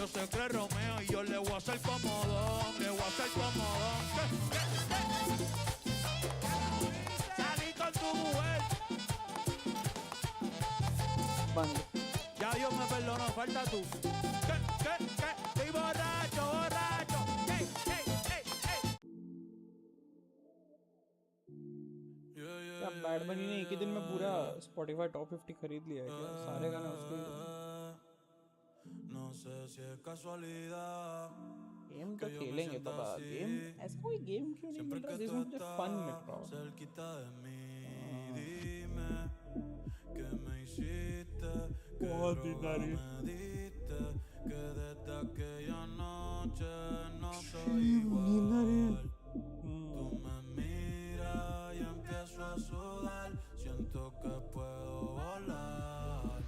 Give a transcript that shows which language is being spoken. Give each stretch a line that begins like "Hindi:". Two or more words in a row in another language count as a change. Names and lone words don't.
Spanish: negocio se cree Romeo y yo le voy a hacer comodón, le voy a hacer comodón. Salí con tu mujer. Ya Dios me perdonó, falta tú. ¿Qué? Estoy borracho, borracho.
Hindi: क्या बैड बनी ने एक ही दिन में पूरा Spotify टॉप 50 खरीद लिया है क्या? सारे गाने उसके ही हैं।
Spanish: No sé si es casualidad.
Hindi: गेम तो खेलेंगे बाबा, गेम ऐसा कोई गेम क्यों नहीं मिल रहा जिसमें मुझे फन मिल रहा हो?
Spanish: Cerquita de mí, dime que me hiciste, que droga me diste, que desde aquella noche no soy igual. Tú me miras y empiezo a sudar, siento que puedo volar.